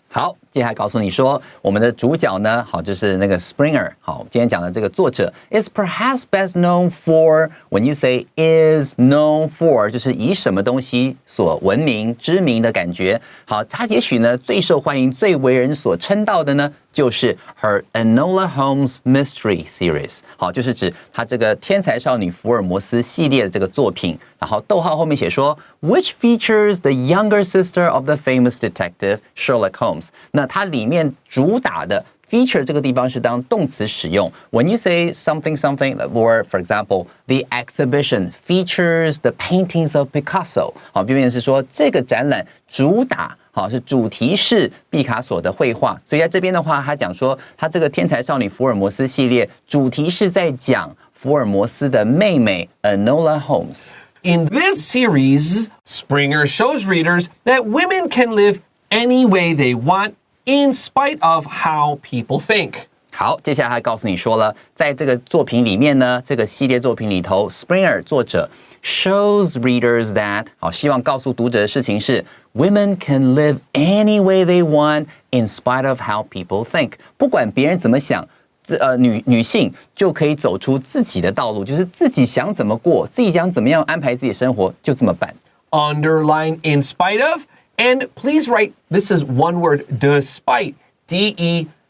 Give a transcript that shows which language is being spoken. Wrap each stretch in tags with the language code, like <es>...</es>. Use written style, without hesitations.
<zh>好，接下来告诉你说，我们的主角呢，好，就是那个 Springer。好，今天讲的这个作者</zh> <en>is perhaps best known for. When you say is known for，</en> <zh>就是以什么东西所闻名、知名的感觉。好，他也许呢最受欢迎、最为人所称道的呢，就是</zh> <en>her Enola Holmes Mystery Series。</en> <zh>好，就是指他这个天才少女福尔摩斯系列的这个作品。然后逗号后面写说</zh> <en>，which features the younger sister of the famous detective Sherlock Holmes。</en> <zh>那它里面主打的 feature 这个地方是当动词使用。</zh> <en>When you say something something, or for example, the exhibition features the paintings of Picasso。</en> <zh>好，变成是说这个展览主打。好，是主题是毕卡索的绘画，所以在这边的话，他讲说，他这个天才少女福尔摩斯系列主题是在讲福尔摩斯的妹妹 Enola Holmes。</zh> <en>In this series, Springer shows readers that women can live any way they want in spite of how people think.</en> <zh>好，接下来他告诉你说了，在这个作品里面呢，这个系列作品里头 ，Springer 作者</zh> <en>shows readers that</en> <zh>好，希望告诉读者的事情是</zh> <en>women can live any way they want in spite of how people think。</en> <zh>不管别人怎么想。女性就可以走出自己的道路，就是自己想怎么过，自己想怎么样安排自己的生活，就这么办。</zh> <en>Underline in spite of, and please write, this is one word, despite, D-E-S-P-I-T-E.</en>